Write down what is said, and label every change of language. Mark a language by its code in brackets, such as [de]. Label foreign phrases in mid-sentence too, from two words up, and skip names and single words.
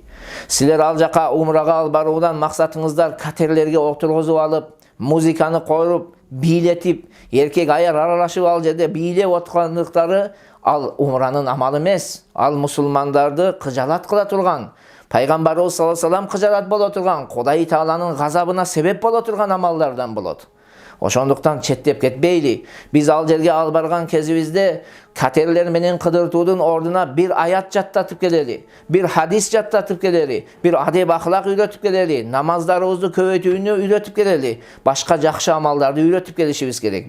[ky] Силер ал жака умрага баруудан максатыңыздар катерлерге отургузуп алып, музыканы коюп, бийлетип, эркек аяр аралашып ал жерде бийлеп отургандыктары ал умранын амалы эмес. Ал мусулмандарды кыжалат кыла турган, Пайгамбарыбыз [ar] صلى الله عليه وسلم [ky] кыжалат боло турган, Кудай Тааланын газабына себеп боло турган амалдардан болот. Ошондуктан четтеп кетпейли. Биз ал жерге ал барган кезибизде катерлер менен кыдыртуудун ордуна бир аят жаттатып келели, бир хадис жаттатып келели, бир адеп ахлак үйрөтүп келели, намаздарыбызды көбөйтүүнү үйрөтүп келели, башка жакшы амалдарды үйрөтүп келишибиз керек.